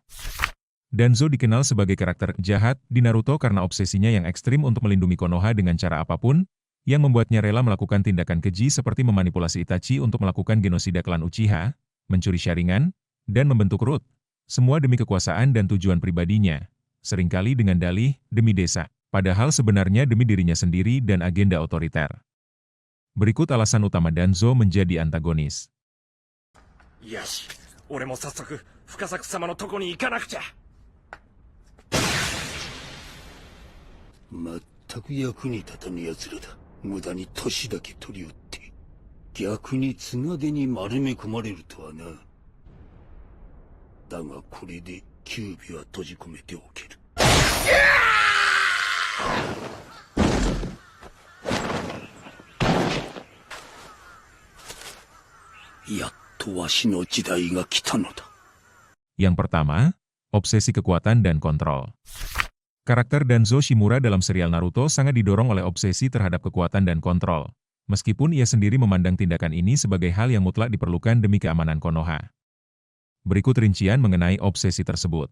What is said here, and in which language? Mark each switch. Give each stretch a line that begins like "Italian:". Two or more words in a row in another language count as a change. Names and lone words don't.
Indonesian: Danzo dikenal sebagai karakter jahat di Naruto karena obsesinya yang ekstrim untuk melindungi Konoha dengan cara apapun, yang membuatnya rela melakukan tindakan keji seperti memanipulasi Itachi untuk melakukan genosida klan Uchiha, mencuri Sharingan, dan membentuk Root. Semua demi kekuasaan dan tujuan pribadinya, seringkali dengan dalih demi desa, padahal sebenarnya demi dirinya sendiri dan agenda otoriter. Berikut alasan utama Danzo menjadi antagonis.
Japanese: よし、俺も早速深作様のとこに行かなくちゃ。まったく役に立たぬ奴らだ。無駄に年だけ取りおって、逆に綱手に丸め込まれるとはな。だがこれで九尾は閉じ込めておける。やっとわしの時代が来たのだ。
Indonesian: Yang pertama, obsesi kekuatan dan kontrol. Karakter Danzo Shimura dalam serial Naruto sangat didorong oleh obsesi terhadap kekuatan dan kontrol, meskipun ia sendiri memandang tindakan ini sebagai hal yang mutlak diperlukan demi keamanan Konoha. Berikut rincian mengenai obsesi tersebut.